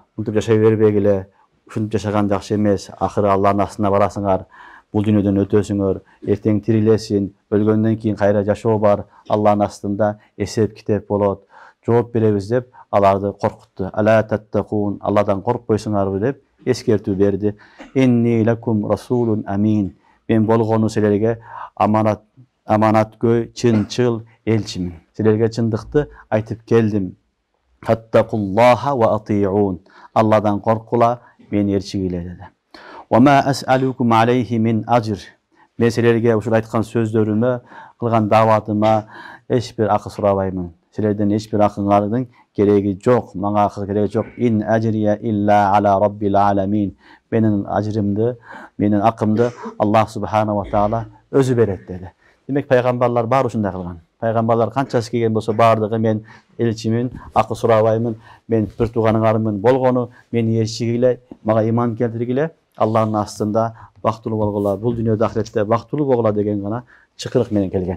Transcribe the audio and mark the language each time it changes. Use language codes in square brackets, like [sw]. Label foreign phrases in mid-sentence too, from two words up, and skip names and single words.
[ky] Мынтип жашай бербегиле. Ушинтип жашаган жакшы эмес. Акыры Алланын астына барасыңар. Бул дүйнөдөн өтөсүңөр. Эртең тирилесин. Өлгөндөн кийин кайра жашоо бар. Алланын астында эсеп китеп болот. Жооп беребиз деп аларды коркутту. [ar] ألا تتقون. [ky] Алладан коркпойсуңарбы деп эскертүү берди. [ar] إني لكم رسول أمين. [ky] Мен болгону силерге аманаткөй, чынчыл элчимин. Силерге чындыкты айтып келдим. [ar] اتقوا الله وأطيعون. [ky] Алладан коркула, мени ээрчигиле деди. [ar] وما أسألكم عليه من أجر. [ky] Мен силерге ушул айткан сөздөрүмө, кылган дааватыма эч бир акы сурабаймын. Силерден эч бир акыңардын кереги жок, мага акы кереги жок. [ar] إن أجري إلا على رب العالمين. [ky] Менин ажрымды, менин акымды Аллах [ar] سبحانه وتعالى [ky] өзү берет деди. Демек пайгамбарлар баары ушундай кылган. Пайгамбарлар канчасы келген болсо баардыгы мен элчимин, акы сурабаймын, мен бир тууганыңармын болгону, мени ээрчигиле, мага иман келтиргиле, Алланын астында бактылуу болгула, бул дүйнөдө ахиретте бактылуу болгула деген гана чыкырык менен келген.